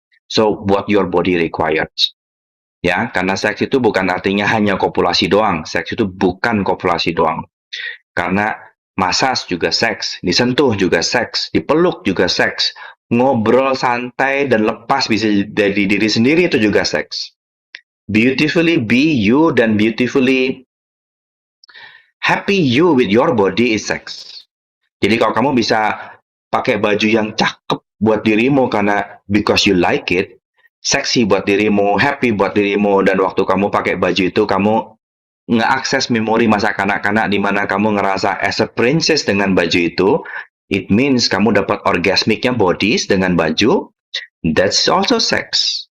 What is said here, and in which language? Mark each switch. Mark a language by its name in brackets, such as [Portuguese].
[English] So, what your body requires. [Indonesian] Ya, karena seks itu bukan artinya hanya kopulasi doang. Seks itu bukan kopulasi doang. Karena masas juga seks, disentuh juga seks, dipeluk juga seks, ngobrol santai dan lepas bisa dari diri sendiri itu juga seks. [English] Beautifully be you dan beautifully happy you with your body is sex. [Indonesian] Jadi kalau kamu bisa pakai baju yang cakep buat dirimu karena [English] because you like it, [Indonesian] seksi buat dirimu, happy buat dirimu, dan waktu kamu pakai baju itu kamu nge-akses memori masa kanak-kanak di mana kamu ngerasa [English] as a princess [Indonesian] dengan baju itu, it means kamu dapat orgasmicnya bodies dengan baju, [English] that's also sex.